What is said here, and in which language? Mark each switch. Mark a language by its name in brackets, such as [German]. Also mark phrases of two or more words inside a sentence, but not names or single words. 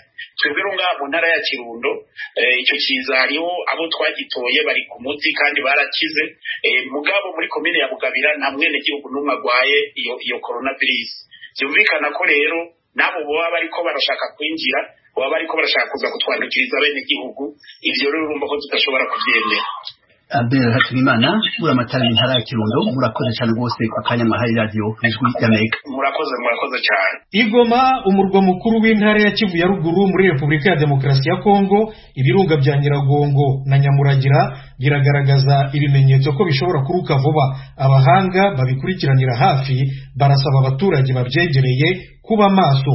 [Rundi] Twebwe runga mu ntara ya Kirundo icyo kiza hariho abo twagitoye bari ku muti kandi barakize, mugabo muri komine ya Bugabira nta mwene gihugu n'umwe agwaye iyo coronavirus. Byumvikana ko rero nabo baba bariko barashaka kwinjira, baba bariko barashaka kuza kutwandukiriza bene igihugu, ivyo rero urumva ko tudashobora kuvyemera. [Kinyarwanda] Abel Hatwimana uramatara intara ya Kirundo, murakoze cyane rwose ku kanya mwahaye radio Ijwi ry'Amerika. Murakoze cyane. Igoma, umurwa mukuru w'intara ya Kivu ya ruguru muri Repubulika ya Demokarasi ya Kongo, ibirunga bya Nyiragongo na Nyamuragira biragaragaza ibimenyetso ko bishobora kuruka vuba. Abahanga babikurikiranira hafi barasaba abaturage babyegereye kuba maso.